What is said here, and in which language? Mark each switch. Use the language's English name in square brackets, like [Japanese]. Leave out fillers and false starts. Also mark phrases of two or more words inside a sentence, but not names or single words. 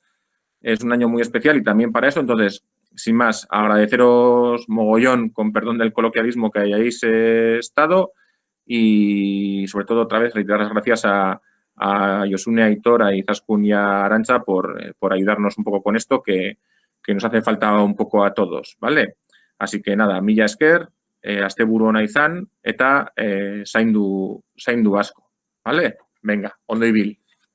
[Spanish] Es un año muy especial y también para eso. Entonces, sin más, agradeceros mogollón, con perdón del coloquialismo, que hayáis estado y, sobre todo, otra vez, reiterar las gracias a Josune, a Aitor, a Izaskun y a Arantxa por ayudarnos un poco con esto, que nos hace falta un poco a todos, ¿vale? Así que nada, [Basque] mila esker, asteburu ona izan eta zaindu asko, ¿vale? Venga, ondo ibil.